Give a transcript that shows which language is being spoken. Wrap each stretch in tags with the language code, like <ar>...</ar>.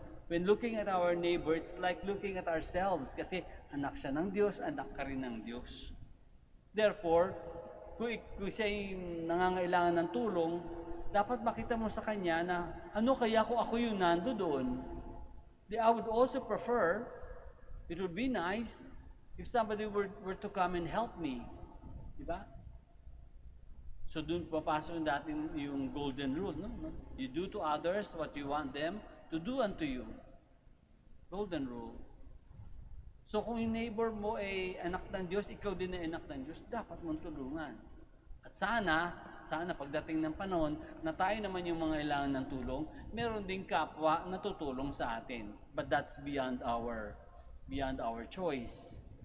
<en>When looking at our neighbor, it's like looking at ourselves</en> <tl>kasi anak siya ng Diyos,</tl> <en>anak ka rin ng Diyos.</en> <tl>Therefore, kung siya ay nangangailangan ng tulong, dapat makita mo sa kanya na ano kaya kung ako yung nando doon.</tl> <en>I would also prefer, it would be nice if somebody were to come and help me.</en> <tl>Diba?</tl> <en>So</en> <tl>doon papasok natin yung</tl> <en>golden rule, no? You do to others what you want them to do unto you. Golden rule.</en> <tl>So kung yung neighbor mo ay anak ng Diyos, ikaw din ay anak ng Diyos, dapat mong tulungan. At sana pagdating ng panahon na tayo naman yung mga kailangan ng tulong, meron ding kapwa na tutulong sa atin.</tl> <en>But that's beyond our choice.</en>